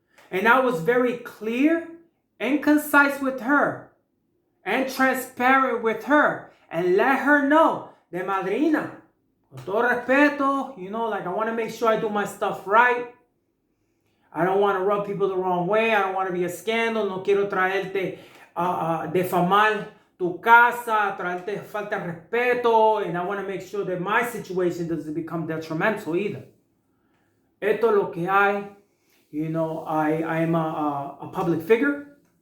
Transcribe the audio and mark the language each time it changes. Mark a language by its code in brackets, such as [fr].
[en] And I was very clear and concise with her and transparent with her and let her know that madrina, con todo respeto, I want to make sure I do my stuff right. I don't want to rub people the wrong way. I don't want to be a scandal. [es] No quiero traerte defamar tu casa, traerte falta de respeto. [en] And I want to make sure that my situation doesn't become detrimental either. [es] Esto es lo que hay. I am a public figure.